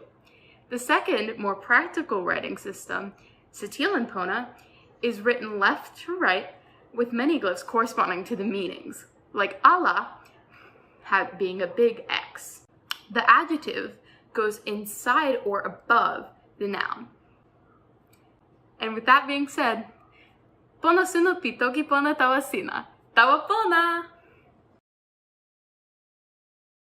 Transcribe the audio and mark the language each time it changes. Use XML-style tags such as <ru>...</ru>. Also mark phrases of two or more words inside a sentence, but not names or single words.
<en>The second, more practical writing system, Satilan Pona, is written left to right with many glyphs corresponding to the meanings, like Allah being a big X. The adjective goes inside or above the noun. And with that being said,</en> <tok>Pona suno pi toki pona tawa sina. Tawa pona!</tok>